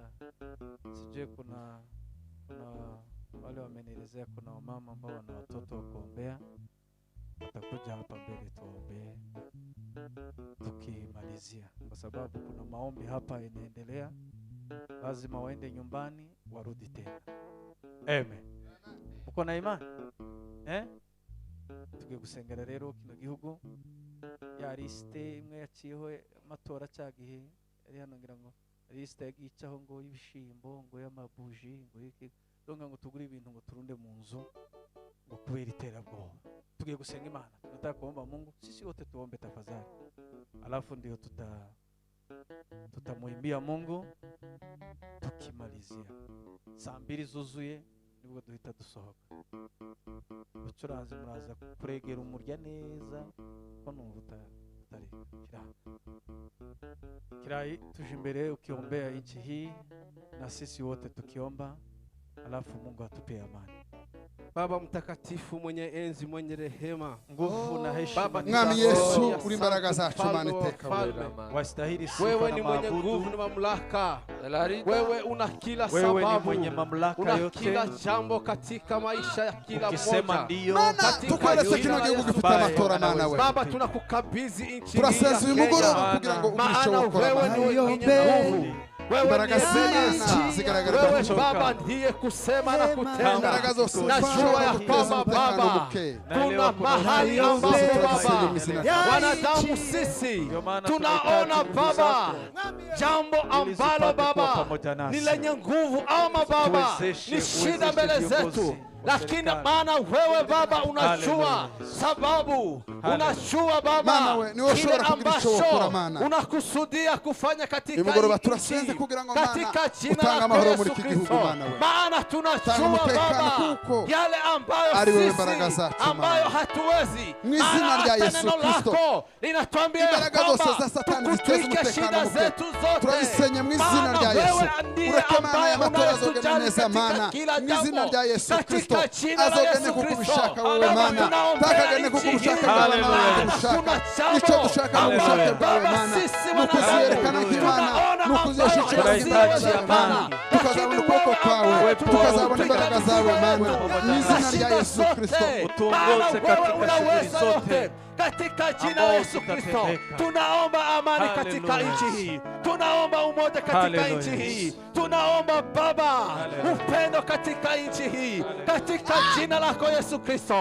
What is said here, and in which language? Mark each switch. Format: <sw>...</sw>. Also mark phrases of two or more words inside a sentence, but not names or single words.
<sw>Sijue kuna wale wamenielezea kuna wamama ambao wana watoto wa kuombea. Watakuja hapa mbele tuombee tukimalizia kwa sababu kuna maombi hapa inaendelea. Lazima waende nyumbani warudi tena. Amen. Uko na imani?</sw> <rw>Tugiye gusengera rero kino gihugu ya liste imwe yaciyeho amatora cyagihe ari hano ngira ngo liste yagicaho ngo y'ibishimbo ngo y'amabuji ngo iki donga ngo tugure ibintu ngo turunde mu nzu ngo kubera iterabwoba. Tugiye gusenga Imana</rw> <sw>tunataka kuomba Mungu sisi wote tuombe tafadhali alafu ndio tutamuimbia Mungu tukimalizia saa 2</sw> <rw>zuzuye nibwo duhita dusohoka. Ucuranze muraza kuregera umurya neza ko numva utari kirai tuje imbere</rw> <sw>ukiombea nchi hii na sisi wote tukiomba alafu Mungu atupe amani. Baba mtakatifu mwenye enzi mwenye rehema nguvu na heshima</sw> <rw>Mwami Yesu uri imbaraga zacu Mana iteka</rw> <sw>wastahili sifa wewe na ni mwenye maabudu. nguvu na mamlaka wewe una kila wewe sababu ni mwenye mamlaka una yote kila jambo katika maisha ya kila ukisema mmoja ndio</sw> <rw>Mana tukweletse kino gihugu gifite amatora Mana we</rw> <sw>Baba tunakukabidhi nchi</sw> <rw>turasenza uyu mugoroba kugira ngo ubirishe gukora</rw> <sw>wewe ni mwenye nguvu</sw> <rw>imbaraga z'Imana zigaragara</rw> <sw>wewe Baba ndiye kusema na kutenda.</sw> <rw>imbaraga zose</rw> <sw>Najua ya kwamba Baba kuna mahali ambapo Baba wanadamu sisi tunaona Baba jambo ambalo Baba ni lenye nguvu ama Baba ni shida mbele zetu, lakini Mana wewe Baba unajua sababu, unajua Baba kile ambacho unakusudia kufanya katika</sw> <rw>turasenze kugira ngo</rw> <sw>katika jina</sw> <rw>utanga</rw> <sw>la</sw> <rw>amahoro</rw> <sw>Yesu</sw> <rw>muri iki gihugu</rw> <sw>Kristo.</sw> <rw>Mana we</rw> <sw>Maana tunajua Baba yale ambayo sisi ambayo hatuwezi,</sw> <rw>mu izina rya Yesu Kristo</rw> <sw>linatuambia</sw> <rw>imbaraga zose za Satani ziteza umutekano muke turabisenye mu izina rya Yesu. Ureke Mana y'amatora azogene neza Mana mu izina rya Yesu Kristo azogene kuko ubishaka wowe Mana takagene kuko ubishaka bwawe Mana ushaka icyo dushaka mu bushake bwawe Mana nukuzerekana nk'Imana nukuzeshishira nk'Imana Mana tukazabona ukuboko kwawe tukazabona imbaraga zawe Mana mu izina rya Yesu Kristo</rw> <sw>utuongoze katika shughuli zote katika jina la Yesu Kristo. Tunaomba amani katika nchi hii, tunaomba umoja katika nchi hii, tunaomba Baba upendo katika nchi hii katika jina lako Yesu Kristo.</sw>